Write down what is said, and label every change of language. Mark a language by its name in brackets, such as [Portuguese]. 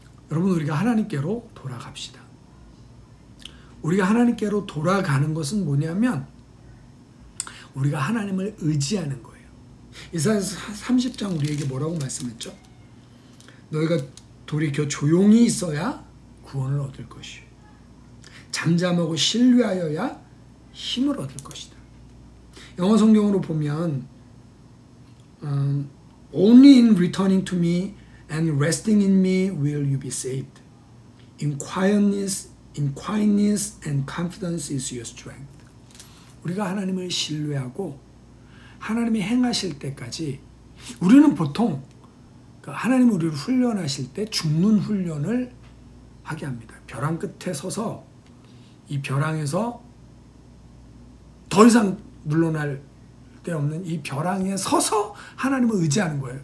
[Korean] 여러분 우리가 하나님께로 돌아갑시다. 우리가 하나님께로 돌아가는 것은 뭐냐면 우리가 하나님을 의지하는 거예요. 이사야서 30장 우리에게 뭐라고 말씀했죠? 너희가 돌이켜 조용히 있어야 구원을 얻을 것이요. 잠잠하고 신뢰하여야 힘을 얻을 것이다. 영어 성경으로 보면 [English] Only in returning to me and resting in me will you be saved. In quietness and confidence is your strength. [Korean] 우리가 하나님을 신뢰하고 하나님이 행하실 때까지 우리는 보통 하나님 우리를 훈련하실 때 죽는 훈련을 하게 합니다. 벼랑 끝에 서서 이 벼랑에서 더 이상 물러날 데 없는 이 벼랑에 서서 하나님을 의지하는 거예요.